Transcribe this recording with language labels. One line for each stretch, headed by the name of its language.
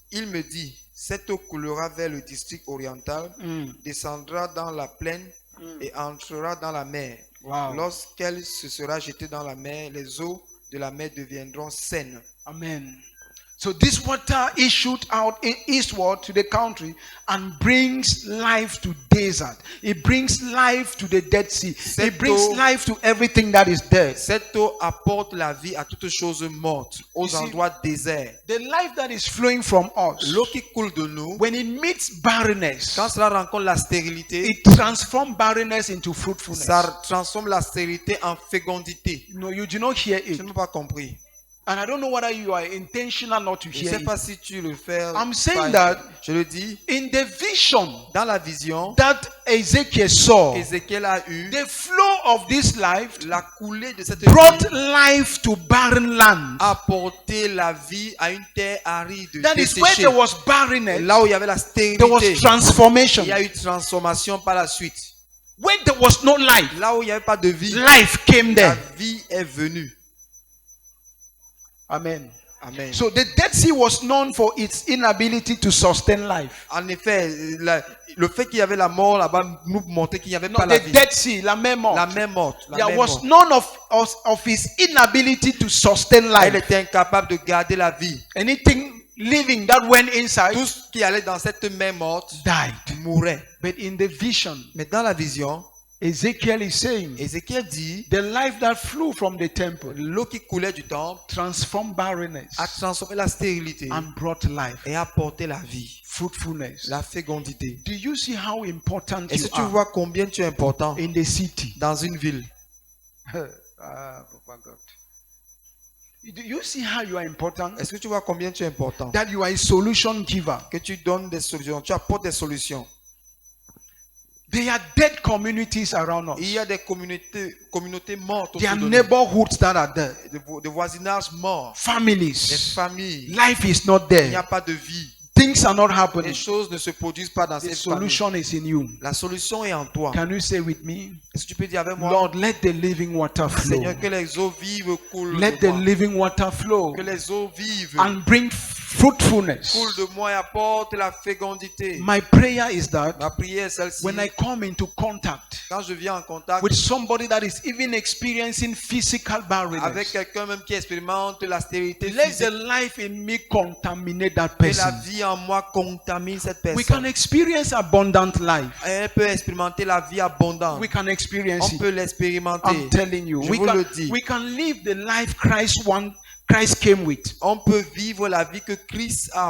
French: Il me dit, cette eau coulera vers le district oriental, descendra dans la plaine et entrera dans la mer. Wow. Lorsqu'elle se sera jetée dans la mer, les eaux de la mer deviendront saines. Amen.
English: So this water issued out eastward to the country and brings life to desert. It brings life to the Dead Sea. It brings life to everything that is dead.
French: Cette eau apporte la vie à toutes choses mortes, aux endroits déserts.
English: The life that is flowing from us,
French: L'eau qui coule de nous,
English: when it meets barrenness,
French: quand cela rencontre la stérilité,
English: it transforms barrenness into fruitfulness.
French: ça transforme la stérilité en fécondité.
English: No, you do not hear
French: Je
English: it.
French: n'ai pas compris.
English: And I don't know whether you are intentional not to
French: Je ne
English: hear
French: sais pas
English: it.
French: si tu le fais.
English: I'm saying
French: pas.
English: that
French: Je le dis,
English: in the vision
French: dans la vision
English: that Ezekiel saw,
French: qu'Ézéchiel a eue,
English: the flow of this life
French: la coulée de cette
English: brought
French: vie
English: life to barren land.
French: a porté la vie à une terre aride,
English: That is where
French: desséchée.
English: there was barrenness,
French: Là où il y avait la
English: there was
French: stérilité,
English: transformation.
French: il y a eu transformation par la suite.
English: When there was no life,
French: Là où il n'y avait pas de vie,
English: life came
French: la
English: there.
French: vie est venue. Amen. Amen.
English: So the Dead Sea was known for its inability to sustain life.
French: En effet, le fait qu'il y avait la mort là-bas nous montrait qu'il n'y avait
English: No,
French: pas la
English: the
French: vie.
English: Dead Sea,
French: la mer morte. La mer morte. La
English: There
French: mer
English: was
French: morte.
English: none of his inability to sustain
French: Elle
English: life.
French: était incapable de garder la vie.
English: Anything living that went inside
French: Tout ce qui allait dans cette mer morte
English: died.
French: mourait.
English: But in the vision,
French: Mais dans la vision,
English: Ezekiel is saying,
French: Ézéchiel dit,
English: the life that flew from the temple
French: l'eau qui coulait du temple
English: transformed barrenness
French: a transformé la stérilité
English: and brought life,
French: et a apporté la vie,
English: fruitfulness.
French: la fécondité.
English: Do you see how important
French: Est-ce
English: you
French: que tu
English: are
French: vois combien tu es important
English: in the city?
French: dans une ville?
English: Papa God. Do you see how you are important?
French: Est-ce que tu vois combien tu es important?
English: That you are a solution giver.
French: Que tu donnes des solutions, tu apportes des solutions.
English: There are dead communities around
French: Il
English: us.
French: y a des communautés mortes
English: There are
French: autour de nous.
English: neighborhoods that are dead.
French: Des voisinages morts, des
English: Families.
French: familles.
English: Life is not
French: Il n'y
English: there.
French: a pas de vie.
English: Things are not
French: Les
English: happening.
French: choses ne se produisent pas dans
English: The
French: cette famille.
English: solution is in you.
French: La solution est en toi.
English: Can you say with me?
French: Est-ce que tu peux dire avec moi,
English: Lord, let the living water flow.
French: Seigneur, que les eaux vives coulent
English: Let
French: de
English: the
French: moi.
English: living water flow
French: Que les eaux vives
English: and bring fruitfulness.
French: coulent de moi et apportent la fécondité.
English: My prayer is that
French: Ma prière est celle-ci.
English: when I come into contact
French: Quand je viens en contact
English: with somebody that is even experiencing physical
French: avec
English: barrenness,
French: quelqu'un même qui expérimente la stérilité
English: let
French: physique,
English: the life in me contaminate that
French: que la
English: person.
French: vie en moi contamine cette
English: We
French: personne.
English: can experience abundant life.
French: Elle peut expérimenter la vie abondante.
English: We can experience
French: On peut
English: it.
French: l'expérimenter.
English: I'm telling you.
French: Je
English: We
French: vous le
English: can,
French: dis.
English: we can live the life Christ came with
French: On peut vivre la vie que Christ a